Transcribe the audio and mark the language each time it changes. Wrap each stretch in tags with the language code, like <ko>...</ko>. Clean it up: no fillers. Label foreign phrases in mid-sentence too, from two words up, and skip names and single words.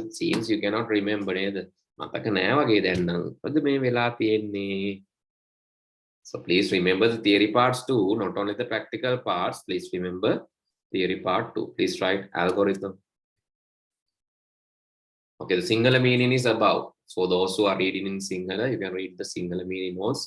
<en>Seems you cannot remember either.</en> <si>මතක නෑ වගේ දැන් නම්. මොකද මේ වෙලා තියෙන්නේ?</si> <en>So please remember the theory parts too, not only the practical parts. Please remember theory part too. Please write algorithm. Okay, the Sinhala meaning is above. For those who are reading in Sinhala, you can read the Sinhala meaning also.</en>